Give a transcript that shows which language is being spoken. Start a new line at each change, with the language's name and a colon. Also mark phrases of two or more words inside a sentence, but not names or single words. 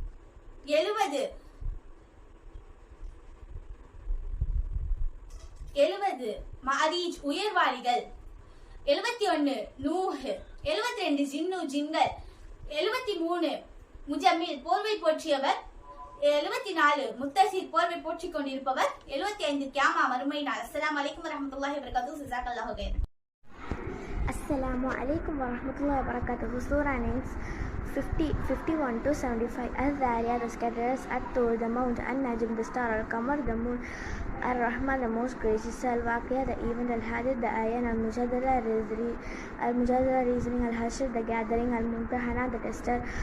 Tamil: 70 மாரீஜ் உயர்வாளிகள். 71 நூஹ். 72 ஜின்கள். 73 முஜம்மில் போர்வை போற்றியவர். 74 முத்தசீர் போர்வை போற்றிக் கொண்டிருப்பவர். 75 கியாமா மறுமை நாள்.
Arabic: السلام عليكم ورحمة الله وبركاته. جزاك الله خيرا. السلام عليكم ورحمة الله وبركاته.
English: Surah names 51 to 75. Al-Dhariyat, the scatterers, At-Tur, the mount, An-Najm, the star, Al-Qamar, the moon, Ar-Rahman, the most gracious, Al-Waqiyah, the event, Al-Hadid, the ayan, Al-Mujadala, reasoning, Al-Hashr, the gathering, Al-Mumtahana, the tester,